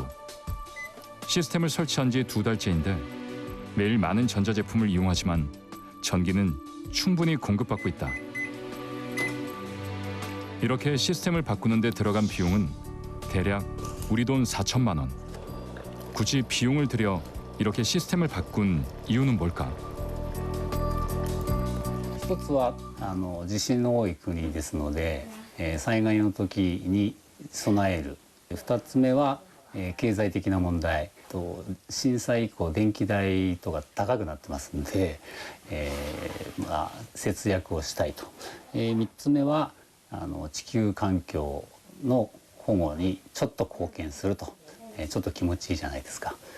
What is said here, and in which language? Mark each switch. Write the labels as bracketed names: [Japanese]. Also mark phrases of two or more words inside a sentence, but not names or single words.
[Korean] 시스템을 설치한 지 2달째인데 매일 많은 전자제품을 이용하지만 전기는 충분히 공급받고 있다. 이렇게 시스템을 바꾸는 데 들어간 비용은 대략 우리 돈 4천만 원. 굳이 비용을 들여 이렇게 시스템을 바꾼 이유는 뭘까? [Japanese] 一つは地震の多い国ですので、災害の時に備える。2つ目は、経済的な問題と震災以降電気代とか高くなってますので、節約をしたいと。3つ目は地球環境の保護にちょっと貢献すると、ちょっと気持ちいいじゃないですか。